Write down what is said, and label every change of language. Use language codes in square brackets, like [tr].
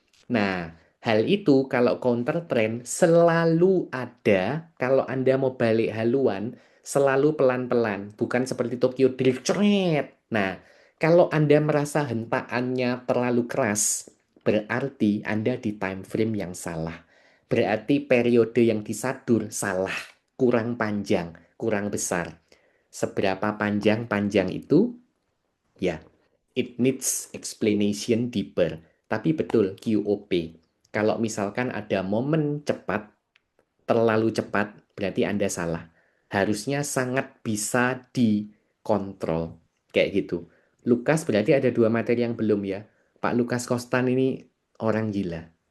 [id] Nah, hal itu kalau counter trend selalu ada kalau Anda mau balik haluan, selalu pelan-pelan, bukan seperti Tokyo Drift. Cret. Nah, kalau Anda merasa hentakannya terlalu keras, berarti Anda di time frame yang salah. Berarti periode yang disadur salah, kurang panjang, kurang besar. Seberapa panjang-panjang itu? [en] Ya, it needs explanation deeper. [id] Tapi betul QOP. Kalau misalkan ada momen cepat, terlalu cepat, berarti Anda salah. Harusnya sangat bisa dikontrol. Kayak gitu. Lukas berarti ada dua materi yang belum ya. Pak Lukas Kostan ini orang gila.